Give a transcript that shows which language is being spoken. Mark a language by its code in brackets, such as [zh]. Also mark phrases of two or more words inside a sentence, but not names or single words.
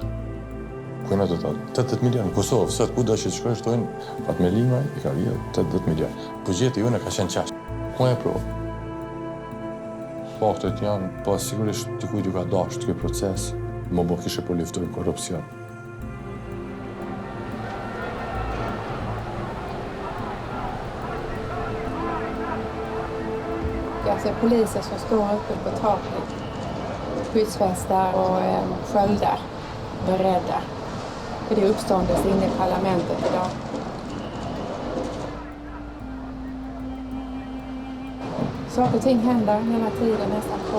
[sq] Ku me të thotë, 80 milion Kosovë, sot ku do që të shkojë shtojnë Fatmir Limaj I ka vjedhur 80 milion. Buxheti jonë ka qenë qash. Ku e provë? Faktet janë, po sigurisht dikujt ju ka dashur ky proces. Më bo kishe po luftojnë korupcion. [sv] Jag ser poliser som står uppe på taket, skyddsvästar och sköldar, beredda. För det är uppståndelse inne I parlamentet idag. Saker och ting händer hela tiden nästan på.